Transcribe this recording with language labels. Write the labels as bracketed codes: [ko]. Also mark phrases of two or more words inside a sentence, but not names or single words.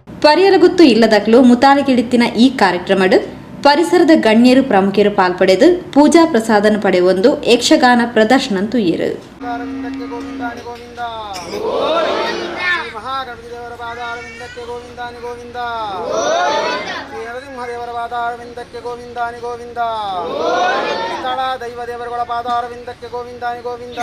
[tcy] ಪರ್ಯಲಗುತ್ತು ಇಲ್ಲದಕ್ಲು ಮುತಾಲಿಗಿಳಿತ್ತಿನ ಈ ಕಾರ್ಯಕ್ರಮಡು ಪರಿಸರದ ಗಣ್ಯರು ಪ್ರಮುಖರು ಪಾಲ್ಪಡೆದು ಪೂಜಾ ಪ್ರಸಾದನ ಪಡೆಯೊಂದು ಯಕ್ಷಗಾನ ಪ್ರದರ್ಶನ ತುಯ್ಯರು. [kn] ಮಹಾಗಣಪತಿದೇವರ ಪಾದಾರವಿಂದಕ್ಕೆ ಗೋವಿಂದಾನಿ ಗೋವಿಂದ. ಶ್ರೀ ನರಸಿಂಹದೇವರ ಪಾದಾರವಿಂದಕ್ಕೆ ಗೋವಿಂದಾನಿ ಗೋವಿಂದ. ಸ್ಥಳ ದೈವ ದೇವರುಗಳ ಪಾದಾರವಿಂದಕ್ಕೆ ಗೋವಿಂದಾನಿ ಗೋವಿಂದ.